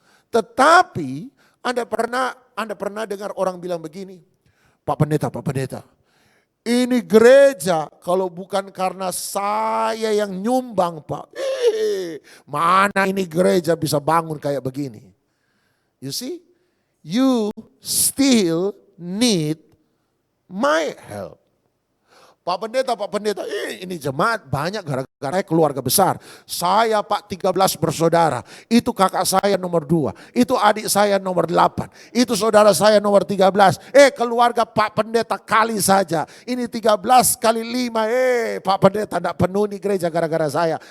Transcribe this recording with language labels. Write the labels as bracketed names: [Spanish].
[Indonesian] Tetapi Anda pernah dengar orang bilang begini, Pak Pendeta, ini gereja kalau bukan karena saya yang nyumbang Pak, mana ini gereja bisa bangun kayak begini. [English] You see, you still need my help. [Indonesian] Pak Pendeta, ini jemaat banyak gara-gara keluarga besar. Saya Pak 13 bersaudara, itu kakak saya nomor 2, itu adik saya nomor 8, itu saudara saya nomor 13. Keluarga Pak Pendeta kali saja, ini 13 kali 5, Pak Pendeta tidak penuh nih gereja gara-gara saya.